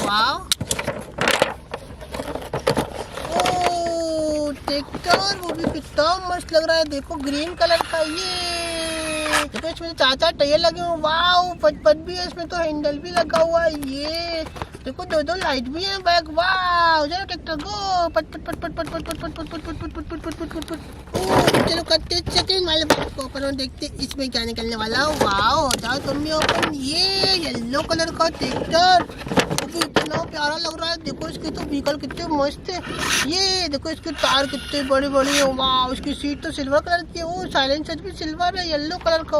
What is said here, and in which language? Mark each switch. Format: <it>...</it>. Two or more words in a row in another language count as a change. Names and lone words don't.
<hi>वाओ ट्रैक्टर, वो भी कितना मस्त लग रहा है। देखो</hi> <en>green color</en> <hi>का। ये देखो इसमें 4 टायर लगे हुए। वाओ पट भी है इसमें तो, हैंडल भी लगा हुआ है। ये देखो 2 लाइट भी है बैक। वाओ चलो</hi> <en>tractor go</en> <hi>पट पट पट पट पट पट पट पट पट पट पट पट पट पट पट। चलो करते सेकंड वाले बॉक्स को ओपन और देखते इसमें क्या निकलने वाला। वाओ जाओ तुम भी ओपन। ये</hi> <en>yellow color</en> <hi>का ट्रैक्टर, इतना प्यारा लग रहा है। देखो इसके तो व्हीकल कितने मस्त है। ये देखो इसके टायर कितने बड़े बड़े हैं। वाह इसकी सीट तो</hi> <en>silver color</en> <hi>की है। वो साइलेंसर भी सिल्वर है,</hi> <en>yellow color</en> <hi>का।</hi>